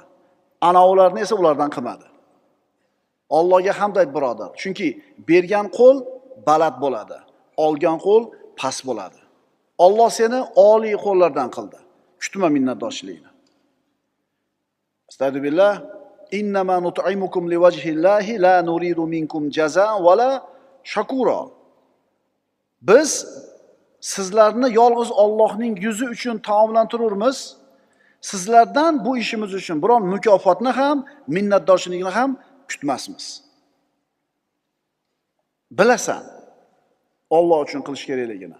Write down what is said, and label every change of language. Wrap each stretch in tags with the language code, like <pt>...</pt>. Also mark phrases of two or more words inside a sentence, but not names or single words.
<uz>Anavilarni esa ulardan qilmadi. Allohga hamd ayt birodar. Chunki bergan qo'l baland bo'ladi, olgan qo'l past bo'ladi. Alloh seni oliy qo'llardan qildi. Kutma minnatdorchilikni. Astagfirullah.</uz> <ar>إنما نطعمكم لوجه الله لا نريد منكم جزاء ولا شكورا.</ar> <uz>Biz sizlarni yolg'iz Allohning yuzi uchun taomlantiramiz. Sizlardan bu ishimiz uchun biron mukofotni ham, minnatdorchilikni ham kutmasmiz. Bilasan, Alloh uchun qilish kerakligini.</uz>